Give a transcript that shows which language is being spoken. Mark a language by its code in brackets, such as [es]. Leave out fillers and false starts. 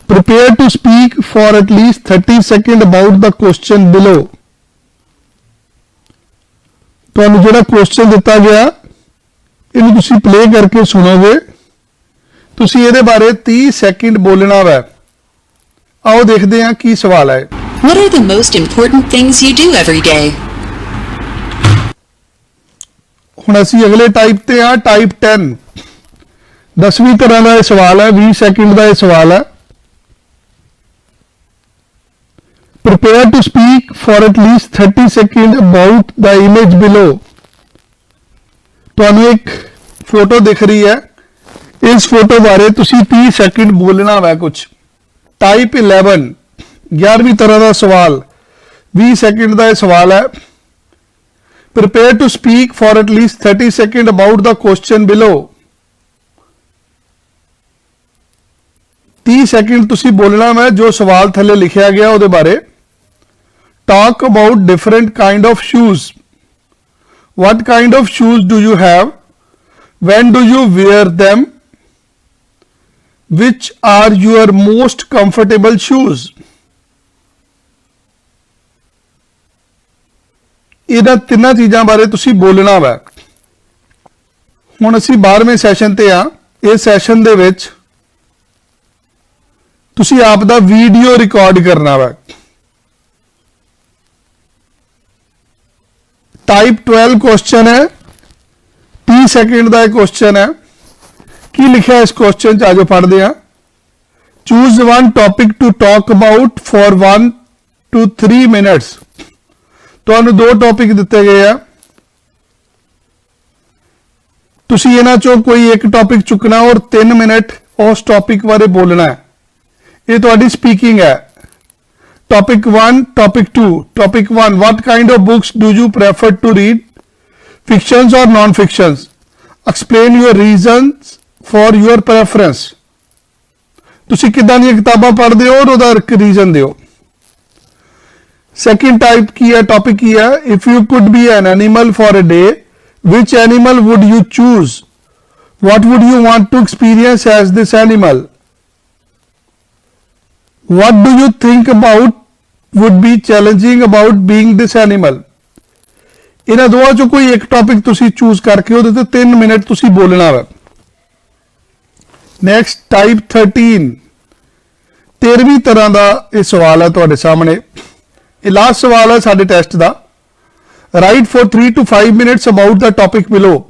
[en] Prepare to speak for at least 30 second about the question below. [pa] ਤੁਹਾਨੂੰ ਜਿਹੜਾ question ਦਿੱਤਾ ਗਿਆ ਇਹਨੂੰ ਤੁਸੀਂ ਪਲੇ ਕਰਕੇ ਸੁਣੋਗੇ, ਤੁਸੀਂ ਇਹਦੇ ਬਾਰੇ 30 ਸੈਕਿੰਡ ਬੋਲਣਾ ਵਾ। ਆਓ ਦੇਖਦੇ ਹਾਂ ਕੀ ਸਵਾਲ ਹੈ। [en] What are the most important things you do every day? [pa] ਹੁਣ ਅਸੀਂ ਅਗਲੇ ਟਾਈਪ ਤੇ ਆ, ਟਾਈਪ 10। 10ਵੀਂ ਤਰ੍ਹਾਂ ਦਾ ਇਹ ਸਵਾਲ ਹੈ। 20 ਸੈਕਿੰਡ ਦਾ ਇਹ ਸਵਾਲ ਹੈ। [en] Prepare to speak for at least 30 seconds about the image below. [pa] ਤੁਹਾਨੂੰ ਇੱਕ ਫੋਟੋ ਦਿਖ ਰਹੀ ਹੈ, ਇਸ ਫੋਟੋ ਬਾਰੇ ਤੁਸੀਂ 30 ਸੈਕਿੰਡ ਬੋਲਣਾ ਵਾ ਕੁਝ। ਟਾਈਪ 11। 11ਵੀਂ ਤਰ੍ਹਾਂ ਦਾ ਸਵਾਲ। 20 ਸੈਕਿੰਡ ਦਾ ਇਹ ਸਵਾਲ ਹੈ। [en] Prepare to speak for at least 30 seconds about the question below. [pa] 30 second ਤੁਸੀਂ ਬੋਲਣਾ ਹੈ ਜੋ ਸਵਾਲ ਥੱਲੇ ਲਿਖਿਆ ਗਿਆ ਉਹਦੇ ਬਾਰੇ। [en] Talk about different kind of shoes. What kind of shoes do you have? When do you wear them? Which are your most comfortable shoes? [pa] ਇਹਨਾਂ ਤਿੰਨਾਂ ਚੀਜ਼ਾਂ ਬਾਰੇ ਤੁਸੀਂ ਬੋਲਣਾ ਵਾ। ਹੁਣ ਅਸੀਂ 12ਵੇਂ ਸੈਸ਼ਨ ਤੇ ਆ। ਇਸ ਸੈਸ਼ਨ ਦੇ ਵਿੱਚ ਤੁਸੀਂ ਆਪ ਦਾ ਵੀਡੀਓ ਰਿਕਾਰਡ ਕਰਨਾ ਵਾ। ਟਾਈਪ 12 ਕੁਐਸਚਨ ਹੈ। 30 ਸੈਕਿੰਡ ਦਾ ਇਹ ਕੁਐਸਚਨ ਹੈ। ਕੀ ਲਿਖਿਆ ਇਸ ਕੁਐਸਚਨ 'ਚ, ਆਜੋ ਪੜ੍ਹਦੇ ਆ। [en] Choose one topic to talk about for 1 to 3 minutes. [pa] ਤੁਹਾਨੂੰ 2 ਟੌਪਿਕ ਦਿੱਤੇ ਗਏ ਆ, ਤੁਸੀਂ ਇਹਨਾਂ ਚੋਂ ਕੋਈ ਇੱਕ ਟੌਪਿਕ ਚੁੱਕਣਾ ਔਰ 3 ਮਿੰਟ ਉਸ ਟੌਪਿਕ ਬਾਰੇ ਬੋਲਣਾ ਹੈ। ਇਹ ਤੁਹਾਡੀ ਸਪੀਕਿੰਗ ਹੈ। [en] Topic 1, topic 2। Topic 1, what kind of books do you prefer to read? fictions or non-fictions. Explain your reasons for your preference. [pa] ਤੁਸੀਂ ਕਿੱਦਾਂ ਦੀਆਂ ਕਿਤਾਬਾਂ ਪੜ੍ਹਦੇ ਹੋ ਔਰ ਉਹਦਾ ਰੀਜ਼ਨ ਦਿਓ। ਸੈਕਿੰਡ ਟਾਈਪ ਕੀ ਹੈ, [en] Topic ਕੀ ਹੈ, if you could be an animal for a day, which animal would you choose? What would you want to experience as this animal? What do you think about would be challenging about being this animal? [pa] ਇਹਨਾਂ ਦੋਵਾਂ ਚੋਂ ਕੋਈ ਇੱਕ topic ਤੁਸੀਂ choose ਕਰਕੇ ਉਹਦੇ ਤੇ 3 minute ਤੁਸੀਂ ਬੋਲਣਾ ਵਾ। ਨੈਕਸਟ ਟਾਈਪ 13, 13ਵੀਂ ਤਰ੍ਹਾਂ ਦਾ ਇਹ ਸਵਾਲ ਹੈ ਤੁਹਾਡੇ ਸਾਹਮਣੇ। ਇਹ ਲਾਸਟ ਸਵਾਲ ਹੈ ਸਾਡੇ test ਦਾ। [en] Write for 3 to 5 minutes about the topic below.